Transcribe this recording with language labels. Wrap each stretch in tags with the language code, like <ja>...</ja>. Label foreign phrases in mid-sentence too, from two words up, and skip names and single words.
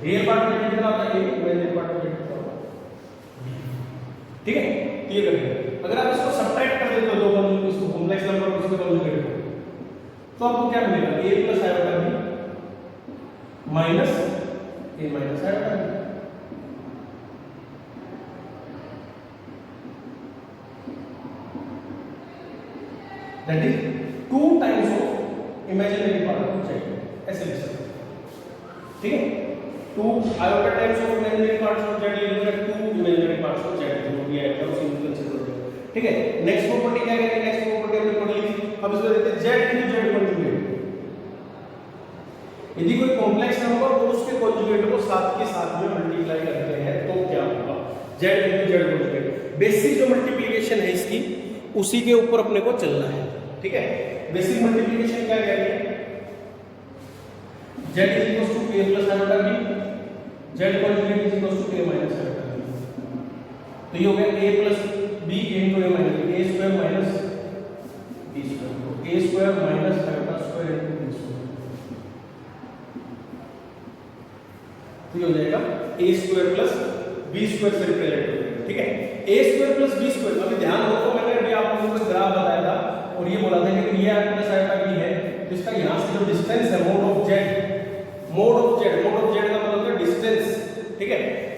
<en>real part</en> <hi>में कितना होता है? a,</hi> <en>imaginary part</en> <hi>में कितना होता है? ठीक है। क्लियर करेंगे। अगर आप इसको सब्ट्रैक्ट कर देते हो दो कॉन्जुगेट, इसको</hi> <en>complex number</en> <hi>और इसको कॉन्जुगेट को, तो आपको क्या मिलेगा?</hi> <en>a plus iota b minus a minus iota b. That is 2 times of imaginary part of z,</en> <hi>ऐसे लिख सकते हैं, ठीक है।</hi> <en>2 iota times of imaginary parts of z</en> <hi>ले लो,</hi> <en>2 imaginary parts of z</en> <hi>जो भी आएगा उसी को कंसीडर करो, ठीक है।</hi> <en>next property</en> <hi>क्या करेंगे?</hi> <en>next property</en> <hi>हमने पढ़ ली। अब इसको देखते हैं</hi> <en>z into z conjugate.</en> <hi>यदि कोई</hi> <en>complex number</en> <hi>और उसके कॉन्जुगेट को साथ के साथ में मल्टीप्लाई करते हैं तो क्या होगा?</hi> <en>z into z conjugate. basic jo multiplication</en> <hi>है इसकी उसी के ऊपर अपने को चलना है, ठीक है।</hi> <en>basic multiplication</en> <hi>क्या कह रही है?</hi> <en>z is equals to a plus iota b, z conjugate is equals to a minus iota b. तो ये हो गया a plus b into a minus a square minus b square, तो a square minus iota square into b square,</en> <hi>तो ये हो जाएगा</hi> <en>a square plus b square</en> <hi>से रिप्रेजेंट हो जाएगा, ठीक है।</hi> <en>a square plus b square,</en> <hi>अभी ध्यान रखो मैंने अभी आप लोगों को ग्राफ बताया था और ये बोला था कि ये</hi> <en>plus iota b</en> <hi>है, तो इसका यहाँ से जो डिस्टेंस है</hi> <en>mod of z, mod of z, mod of z</en> <hi>का मतलब है डिस्टेंस, ठीक है।</hi>